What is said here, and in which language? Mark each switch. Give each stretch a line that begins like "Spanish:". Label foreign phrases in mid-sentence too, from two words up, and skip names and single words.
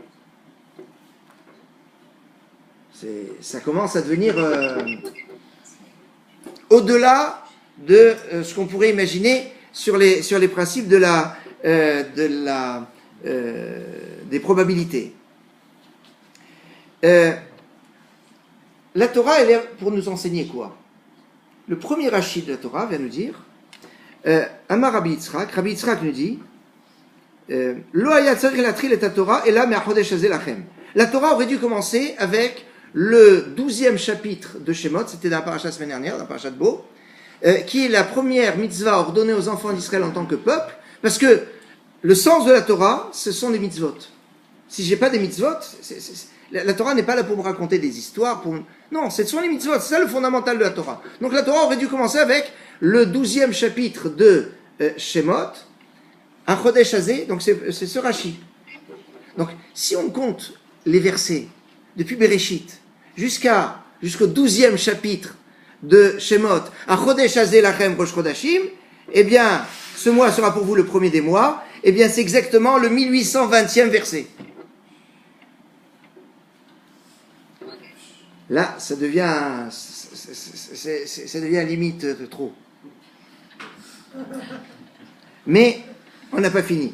French: Ça commence à devenir au-delà de ce qu'on pourrait imaginer sur les principes des probabilités. la Torah, elle est pour nous enseigner quoi? Le premier Rashi de la Torah vient nous dire, Amar Rabbi Yitzhak nous dit,
Hebrew: לא היה צריך להתחיל את התורה אלא מהחודש הזה לכם.
French: La Torah aurait dû commencer avec le 12e chapitre de Shemot, c'était dans la paracha la semaine dernière, dans la paracha de Bo, qui est la première mitzvah ordonnée aux enfants d'Israël en tant que peuple, parce que le sens de la Torah, ce sont les mitzvot. Si j'ai pas des mitzvot, la Torah n'est pas là pour me raconter des histoires. Non, ce sont les mitzvot, c'est ça le fondamental de la Torah. Donc la Torah aurait dû commencer avec le 12e chapitre de Shemot, un
Hebrew: החודש הזה,
French: donc c'est ce Rashi. Donc si on compte les versets depuis Bereshit jusqu'au 12e chapitre de Shemot, un
Hebrew: החודש הזה לכם ראש חדשים,
French: eh bien, ce mois sera pour vous le premier des mois, eh bien, c'est exactement le 1820e verset. Là, ça devient limite de trop. Mais, on n'a pas fini.